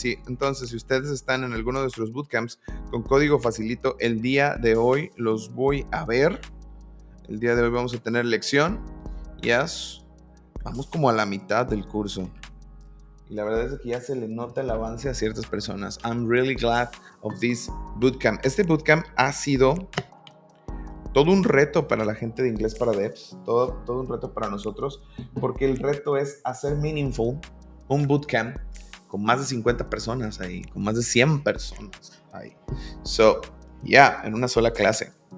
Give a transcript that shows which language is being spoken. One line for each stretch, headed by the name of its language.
Spanish: Sí, entonces si ustedes están en alguno de nuestros bootcamps con Código Facilito, el día de hoy los voy a ver. El día de hoy vamos a tener lección. Yes. Vamos como a la mitad del curso. Y la verdad es que ya se le nota el avance a ciertas personas.
English: I'm really glad of this bootcamp.
Spanish: Este bootcamp ha sido todo un reto para la gente de Inglés para Devs. Todo un reto para nosotros. Porque el reto es hacer meaningful un bootcamp con más de 50 personas ahí. Con más de 100 personas ahí. So, en una sola clase.